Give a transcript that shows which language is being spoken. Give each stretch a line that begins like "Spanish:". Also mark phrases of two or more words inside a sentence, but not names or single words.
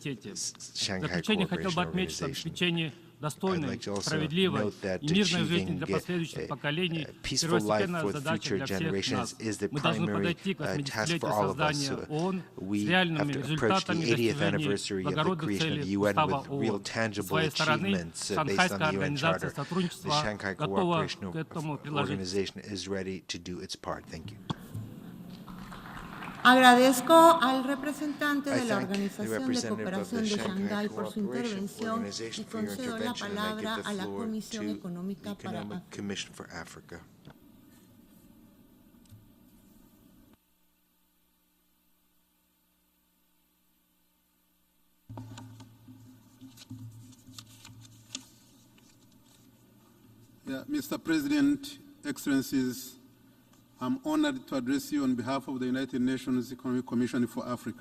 Russian: В заключение хотел бы отметить, что обеспечение достойной, справедливой и мирной жизни для последующих поколений первостепенная задача для всех нас. Мы должны подойти к 80-летию создания ООН с реальными результатами достижения благородных целей Устава ООН. С своей стороны, Шанхайская организация сотрудничества готова к этому приложить.
Spanish: Agradezco al representante de la Organización de Cooperación de Shanghái por su intervención y concedo la palabra a la Comisión Económica para África.
English: Mr. President, Excellencies, I'm honored to address you on behalf of the United Nations Economic Commission for Africa.